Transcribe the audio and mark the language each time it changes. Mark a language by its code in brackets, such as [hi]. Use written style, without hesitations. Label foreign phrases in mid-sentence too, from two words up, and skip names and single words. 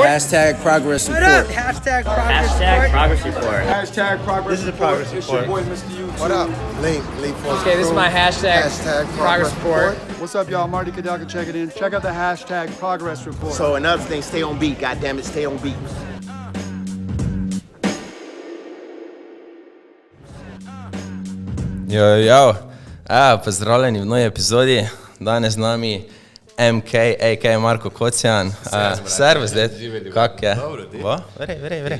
[en] hashtag progress report. Hashtag Hashtag progress report. Hashtag progress. This is a progress It's your report. boy, Mr. YouTube. What up? Link for Okay, this is my hashtag progress report. What's up, y'all? Marty Kadaka, check it in. Check out the hashtag progress report. So another thing, stay on beat. Goddamn it, stay on beat. [sl] Pozdravljeni v novi epizodi. Danes z nami MK, a.k.a. Marko Kocijan. Servus, kak je? Dobro, ti? Vrej.